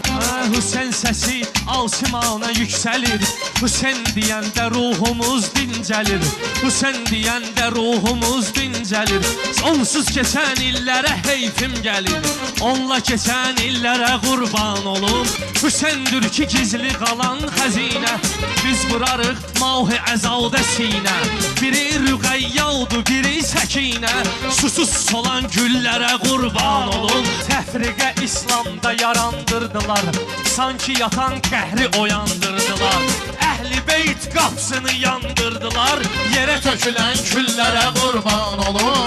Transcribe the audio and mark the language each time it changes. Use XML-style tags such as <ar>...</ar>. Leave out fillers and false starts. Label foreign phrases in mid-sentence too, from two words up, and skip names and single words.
<tr>Hüseyin sesi alçımana yükselir, Hüseyin diyende ruhumuz dincelir, Hüseyin diyende ruhumuz dincelir. Onsuz geçen illere heyfim gelir, onunla geçen illere kurban olum. Hüseyindir ki gizli kalan hazine,</tr> <az>biz vurarıq mavhi əzaldə sinə. Biri rüqəyyə oldu, biri səkinə, susuz olan güllərə qurban olun. Təfriqə İslamda yarandırdılar, sanki yatan qəhri oyandırdılar. Əhl-i beyt qapısını yandırdılar, yerə tökülən küllərə qurban olun.</az>